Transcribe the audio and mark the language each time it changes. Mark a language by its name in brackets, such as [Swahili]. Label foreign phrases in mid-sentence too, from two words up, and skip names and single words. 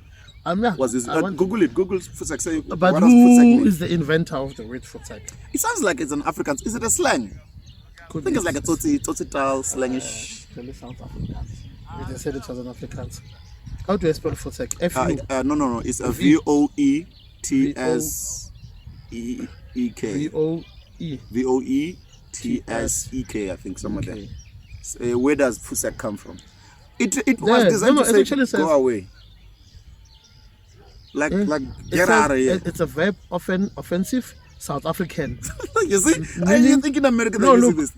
[English] Was this? Google it. Google Fusak. Say, but who is the inventor of the word Fusak? It sounds like it's an African. Is it a slang? I think it's like a Tsotsi-tal slangish. Really sounds Afrikaans. They said it was an Afrikaans. How do I spell Fusak? F-U? No. It's a V-O-E-T-S-E-E-K. V-O-E-T-S-E-K. I think somewhere there. Where does Fusak come from? It was designed to say go away. Like get out of here. It's a verb, often offensive, South African. You see? You think in America they use this?